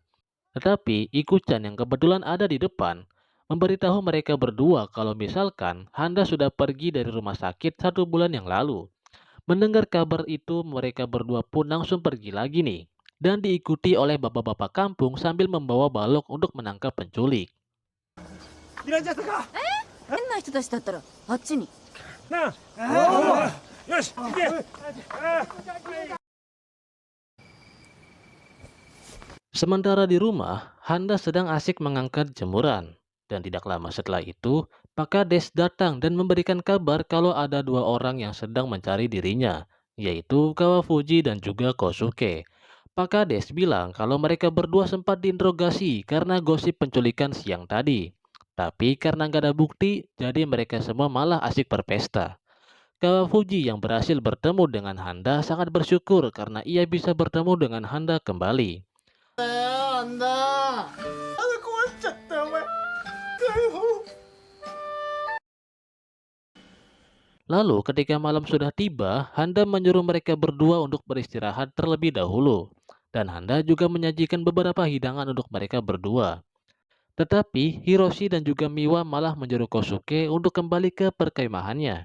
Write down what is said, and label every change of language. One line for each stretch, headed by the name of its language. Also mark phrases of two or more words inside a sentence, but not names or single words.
Indonesian: Tetapi Ikuchan yang kebetulan ada di depan memberitahu mereka berdua kalau misalkan Handa sudah pergi dari rumah sakit 1 bulan yang lalu. Mendengar kabar itu, mereka berdua pun langsung pergi lagi nih. Dan diikuti oleh bapak-bapak kampung sambil membawa balok untuk menangkap penculik.
Japanese: いらっしゃったか。変な人たちだったらあっちに。なあ。よし。行け。
Indonesian: Sementara di rumah, Handa sedang asik mengangkat jemuran. Dan tidak lama setelah itu, Pak Kades datang dan memberikan kabar kalau ada 2 orang yang sedang mencari dirinya, yaitu Kawafuji dan juga Kosuke. Pak Kades bilang kalau mereka berdua sempat diinterogasi karena gosip penculikan siang tadi. Tapi karena nggak ada bukti, jadi mereka semua malah asik berpesta. Kawafuji yang berhasil bertemu dengan Handa sangat bersyukur karena ia bisa bertemu dengan Handa kembali.
Japanese: 壊しちゃったよお前。解放。
Indonesian: Lalu ketika malam sudah tiba, Handa menyuruh mereka berdua untuk beristirahat terlebih dahulu. Dan Handa juga menyajikan beberapa hidangan untuk mereka berdua. Tetapi Hiroshi dan juga Miwa malah menyuruh Kosuke untuk kembali ke perkemahannya.